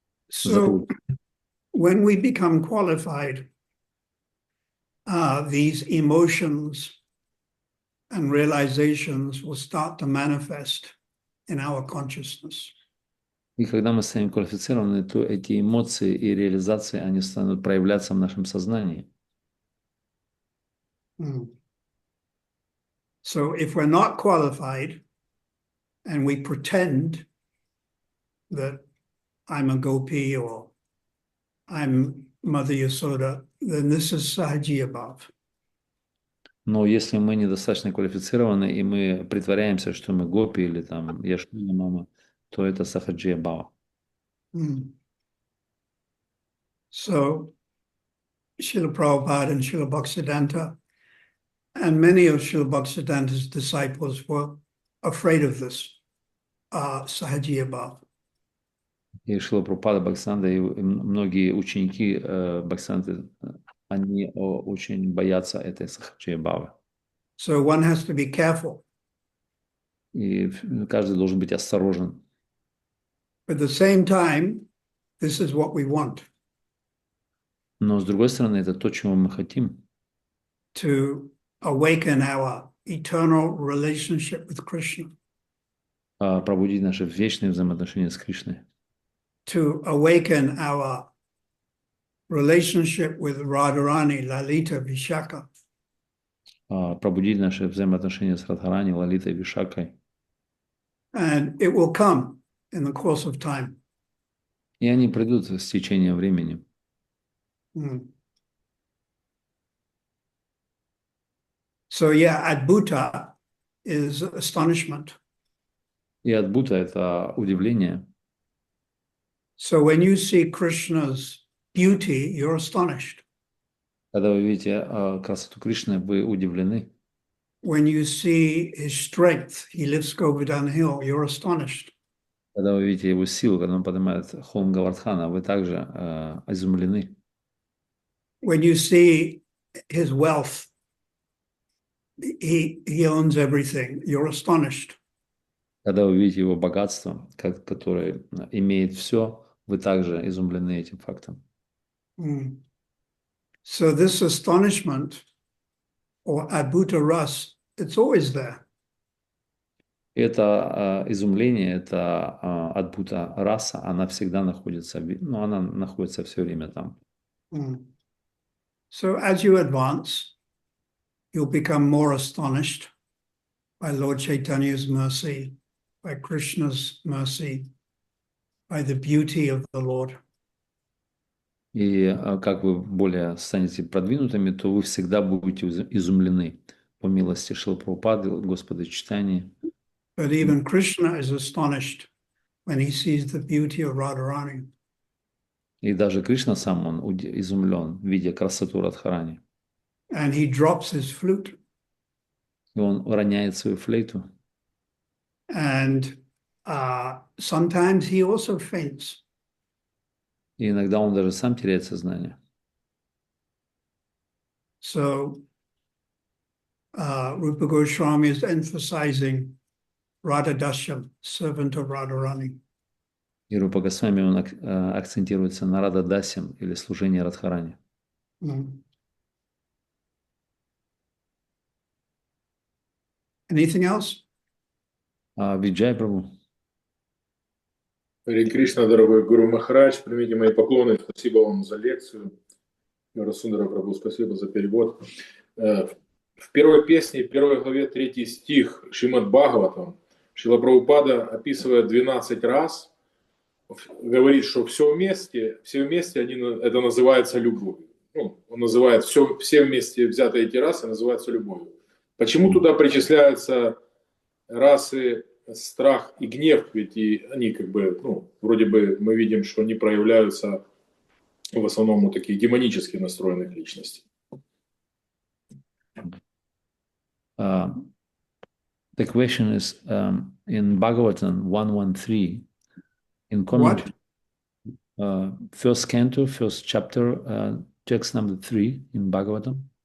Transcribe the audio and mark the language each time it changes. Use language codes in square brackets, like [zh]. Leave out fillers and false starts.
[en] So, when we become qualified, these emotions and realizations will start to manifest in our consciousness. [ru] И когда мы станем квалифицированы, то эти эмоции и реализации, они станут проявляться в нашем сознании. [en] So if we're not qualified and we pretend that I'm a gopi or I'm Mother Yasoda, then this is Sahaji above. [ru] Но если мы недостаточно квалифицированы, и мы притворяемся, что мы гопи или там Яшмина мама, то это сахаджия бава. [en] So Srila Prabhupada and Srila Bhaktisiddhanta and many of Srila Bhaktisiddhanta's disciples were afraid of this Sahaji above. [ru] И Шрила Прабхупада, Бхактисиданта и многие ученики Бхактисиданты, они очень боятся этой сахаджия бавы. [en] So one has to be careful. [ru] И каждый должен быть осторожен. [en] At the same time, this is what we want. [ru] Но с другой стороны, это то, чего мы хотим. [en] To awaken our eternal relationship with Krishna. [ru] Пробудить наши вечные взаимоотношения с Кришной. [en] To awaken our relationship with Radharani, Lalita, Vishaka. [ru] Пробудить наши взаимоотношения с Радхарани, Лалитой, Вишакой. [en] And it will come in the course of time. [ru] И они придут с течением времени. [en] So yeah, Adbhuta is astonishment. [ru] И адбута — это удивление. [en] So when you see Krishna's beauty, you're astonished. [ru] Когда вы видите красоту Кришны, вы удивлены. [en] When you see his strength, he lifts Govardhan Hill, you're astonished. [ru] Когда вы видите его силу, когда он поднимает холм Гавардхана, вы также изумлены. [en] When you see his wealth, he owns everything, you're astonished. [ru] Когда вы видите его богатство, которое имеет все, вы также изумлены этим фактом. [en] So this astonishment or adbhuta ras, it's always there. [ru] Это изумление, это адбута раса, она всегда находится, ну, она находится все время там. [en] So as you advance, you'll become more astonished by Lord Chaitanya's mercy, by Krishna's mercy, by the beauty of the Lord. [ru] И как вы более станете продвинутыми, то вы всегда будете изумлены по милости Шрилы Прабхупады, Господа Чайтаньи. [en] But even Krishna is astonished when he sees the beauty of Radharani. [ru] И даже Кришна сам, он изумлен, видя красоту Радхарани. [en] And he drops his flute. [ru] И он роняет свою флейту. [en] And sometimes he also faints. [ru] И иногда он даже сам теряет сознание. [en] So Rupa Goswami is emphasizing Radha Dashyam, servant of Radharani. [ru] И Рупа Госвами, он акцентируется на Рада Дасям, или служении Радхарани. [en] Anything else? [ru] Виджай Прабху. Харе Кришна, дорогой Гуру Махарадж, примите мои поклоны. Спасибо вам за лекцию. Расундара Прабху, спасибо за перевод. В первой песне, первой главе, 3 стих Шримад Бхагаватам, Шрила Прабхупада, описывая 12 раз, говорит, что все вместе они, это называется любовью. Ну, он называет все вместе взятые эти расы, называются любовью. Почему туда причисляются расы страх и гнев? Ведь и они как бы, ну, вроде бы мы видим, что они проявляются в основном у таких демонически настроенных личностей. [en] The question is in Bhagavatam 113, in commentary, first canto, first chapter, text number 3 in Bhagavatam.